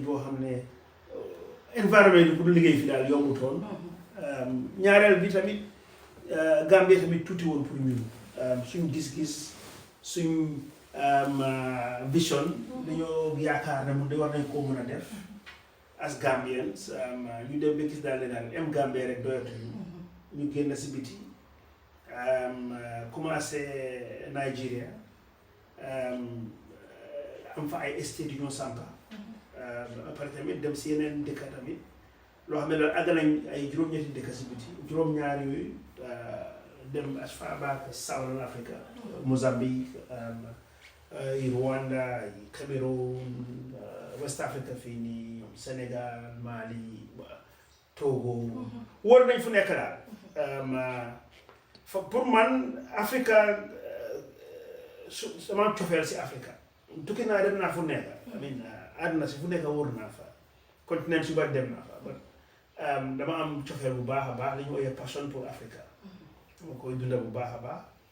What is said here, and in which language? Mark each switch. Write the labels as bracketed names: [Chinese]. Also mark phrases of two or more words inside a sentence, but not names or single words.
[Wolof] boo xam ne environnement yi pour liggéey fi daal yombutoon ñaareel bi tamit Gambie tamit tuuti woon pour ñun suñ gis-gis suñ vision dañoo yaakaar ne mu war nañ koo mën a def [English] as Gambians [Wolof] ñu dem ba gis daal ne daal Gambie rek doyatuñu ñu génn si biti commencé Nigeria am fa ay estate yu ñoo sampa après tamit dem si yeneen dëkk tamit loo xam ne daal àgg nañ ay juróom-ñetti dëkk si biti juróom-ñaar yooyu dem [English] as far back Southern Africa [Wolof] Mozambique Rwanda Cameroon West Africa fii nii Sénégal Mali Togo wóor nañ fu nekk daal pour man Africa sama cofeel si Africa tukki naa dem naa fu nekk àdduna si fu nekk wóor naa fa continent su bari dem naa fa dama am cofeel bu baax a baax li ñu ooyee [French] passion pour [Wolof] Africa ma koy dunda bu baax a baax